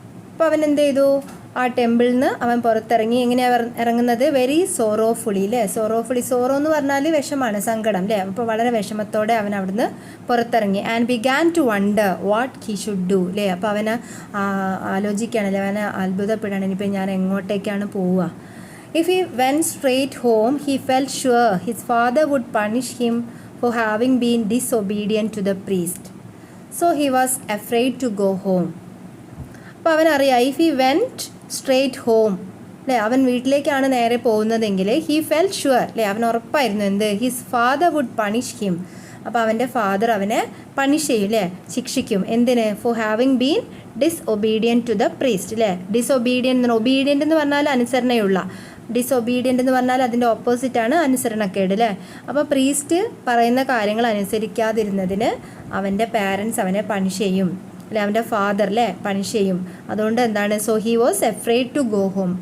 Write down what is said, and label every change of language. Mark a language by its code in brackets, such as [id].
[ml] അപ്പോൾ അവൻ എന്ത് ചെയ്തു? ആ ടെമ്പിളിൽ നിന്ന് അവൻ പുറത്തിറങ്ങി. എങ്ങനെയാണ് ഇറങ്ങുന്നത്? [en] Very sorrowfully, അല്ലേ? [ml] സോറോഫുള്ളി, സോറോ എന്ന് പറഞ്ഞാൽ വിഷമാണ്, സങ്കടം, അല്ലേ? അപ്പോൾ വളരെ വിഷമത്തോടെ അവൻ അവിടുന്ന് പുറത്തിറങ്ങി. [en] and began to wonder what he should do, [ml] അല്ലേ? അപ്പോൾ അവന് ആലോചിക്കുകയാണല്ലേ, അവനെ അത്ഭുതപ്പെടാണ്, ഇനിയിപ്പോൾ ഞാൻ എങ്ങോട്ടേക്കാണ് പോവുക. [en] If he went straight home, he felt sure his father would punish him for having been disobedient to the priest. So he was afraid to go home. [ml] അപ്പോൾ അവനറിയാം, [en] if he went straight home, [ml] അല്ലേ, അവൻ വീട്ടിലേക്കാണ് നേരെ പോകുന്നതെങ്കിൽ [en] he felt sure, [ml] അല്ലേ, അവൻ ഉറപ്പായിരുന്നു എന്ത്? [en] his father would punish him. [ml] അപ്പോൾ അവൻ്റെ ഫാദർ അവനെ പണിഷ് ചെയ്യും, അല്ലേ? ശിക്ഷിക്കും. എന്തിന്? [en] for having been disobedient to the priest, അല്ലേ? [ml] ഡിസൊബീഡിയൻ്റ്, ഒബീഡിയൻ്റ് എന്ന് പറഞ്ഞാൽ അനുസരണയുള്ള, ഡിസൊബീഡിയൻ്റ് എന്ന് പറഞ്ഞാൽ അതിൻ്റെ ഓപ്പോസിറ്റാണ് അനുസരണക്കേട്, അല്ലേ? അപ്പോൾ പ്രീസ്റ്റ് പറയുന്ന കാര്യങ്ങൾ അനുസരിക്കാതിരുന്നതിന് അവൻ്റെ പാരൻസ് അവനെ പണിഷ് ചെയ്യും, അല്ലെ? അവൻ്റെ ഫാദർ, അല്ലേ, പണിഷ് ചെയ്യും. അതുകൊണ്ട് എന്താണ്? [en] So he was afraid to go home.